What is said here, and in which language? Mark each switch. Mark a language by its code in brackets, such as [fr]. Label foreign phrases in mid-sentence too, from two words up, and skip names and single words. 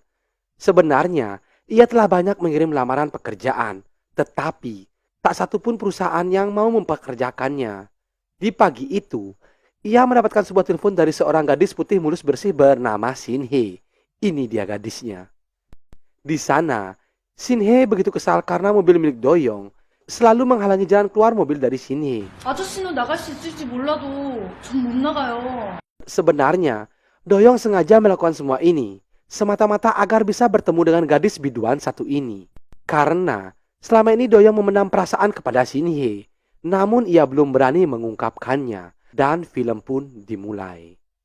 [id] Sebenarnya, ia telah banyak mengirim lamaran pekerjaan, tetapi tak satupun perusahaan yang mau mempekerjakannya. Di pagi itu, ia mendapatkan sebuah telepon dari seorang gadis putih mulus bersih bernama Shin Hye. Ini dia gadisnya. Di sana, Shin Hye begitu kesal karena mobil milik Doyong selalu menghalangi jalan keluar mobil dari Shin Hye. [ko] 아저씨는 나갈 수 있을지 몰라도 전 못 나가요. [id] Sebenarnya, Doyong sengaja melakukan semua ini semata-mata agar bisa bertemu dengan gadis biduan satu ini. Karena selama ini Doyong memendam perasaan kepada Shin Hye, namun ia belum berani mengungkapkannya, dan film pun dimulai.